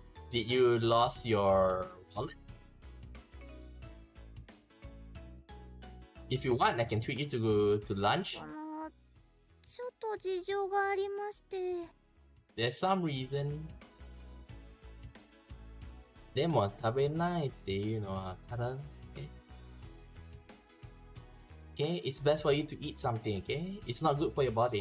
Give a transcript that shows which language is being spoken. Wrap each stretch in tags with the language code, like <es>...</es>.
<en>Did you lost your wallet? If you want, I can treat you to lunch.</en> <ja>ちょっと事情がありまして。</ja> <en>There's some reason.</en> <ja>でも食べないっていうのはただ。</ja> <en>Okay, it's best for you to eat something. Okay, it's not good for your body.</en>